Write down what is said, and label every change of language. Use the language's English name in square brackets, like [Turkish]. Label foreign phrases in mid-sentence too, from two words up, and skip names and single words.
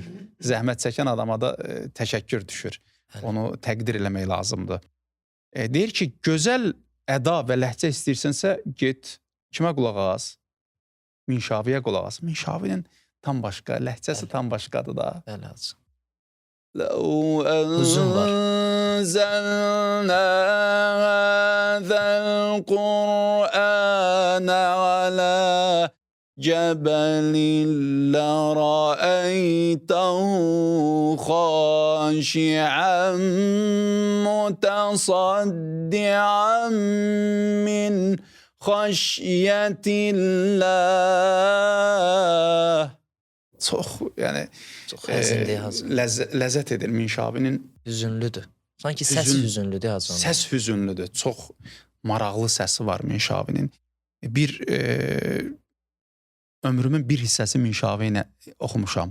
[Azerbaijani] Zəhmət çəkən adama da təşəkkür düşür. Onu təqdir eləmək lazımdır. Deyir ki, gözəl əda və ləhcə istəyirsənsə, get, kimə qulaq as? Minşaviyə qulaq as. Minşavinin tam başqa, ləhcəsi tam başqadır da. Bəli, hacı. Uzun var. [Arabic] أنزلنا هذا القرآن على جبل لرأيته خاشعا متصدعا من خشية الله. [Azerbaijani] Çox, yəni ləzzət edir Minşavinin. Hüzünlüdür. Sanki səs hüzünlüdür hacı. Səs hüzünlüdür. Çox maraqlı səsi var Minşavinin. Ömrümün bir hissəsi Minşavi ilə oxumuşam.